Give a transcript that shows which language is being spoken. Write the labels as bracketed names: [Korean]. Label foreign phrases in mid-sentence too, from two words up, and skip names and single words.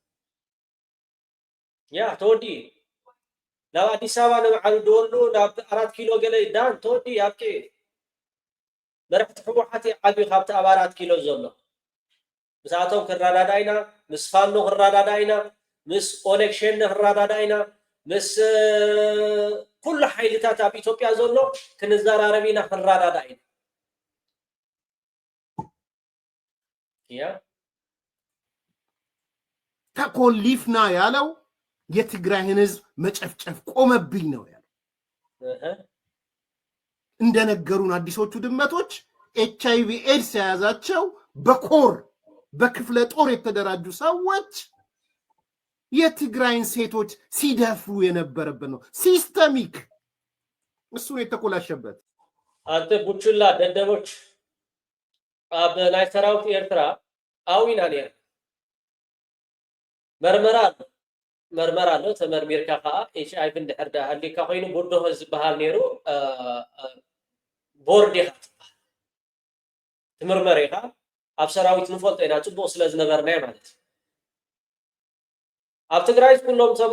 [Tigrinya] ያ ተወዲ ናብ ኣዲስ ኣበባ ንባዕሉ ደወሉ ናብ 4 ኪሎ ገለ ዳን ተወዲ ኣብቂ መራሕቲ ሕወሓት ዓብዩ ካብቲ ኣብ 4 ኪሎ ዘሎ ምስኣቶም ክረዳዳኢና ምስ ፋኖ ክረዳዳኢና ምስ ኦነግ ሸኔ ክረዳዳኢና ምስ ኩሉ ሓይልታት ኣብ ኢትዮጵያ ዘሎ ክንዘራረብ ኢና ክረዳዳኢና ያ [Amharic] ተኮሊፍና ያለው የትግራይን ህዝብ መጨፍጨፍ ቆመብኝ ነው ያለው እንደነገሩን አዲሶቹ ድመቶች ኤችአይቪ ኤድስ የያዛቸው በኮር በክፍለ ጦር የተደራጁ ሰዎች የትግራይን ሴቶች ሲደፍሩ የነበረበት ነው ሲስተሚክ እሱን የተኮላሸበት አንተ ቡችላ ደደቦች [Tigrinya] ኣብ ናይ ሰራዊት ኤርትራ ኣዊና ነያ መርመራ ኣሎ ተመርሚርካ ከዓ ኤችአይቪ እንድሕር ሃሊካ ኮይኑ ቦርዶ ዝበሃል ነይሩ ቦርድ ኢኻ ትምርመር ኢኻ ኣብ ሰራዊት ንፈልጦ ኢና ፅቡቅ ስለ ዝነበርናዮ ማለት እዩ ኣብ ትግራይ ኩሎም ቶም